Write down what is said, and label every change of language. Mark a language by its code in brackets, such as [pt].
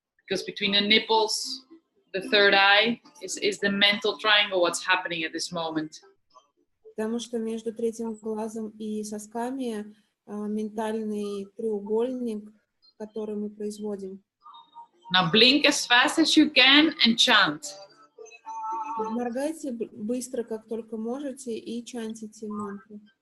[en] Because between the nipples, the third eye, is the mental triangle what's happening at this moment. [ru] Потому что между третьим глазом и сосками ментальный треугольник, который мы производим. [en] Now blink as fast as you can and chant. [ru] Моргайте быстро, как только можете, и чантите мантру.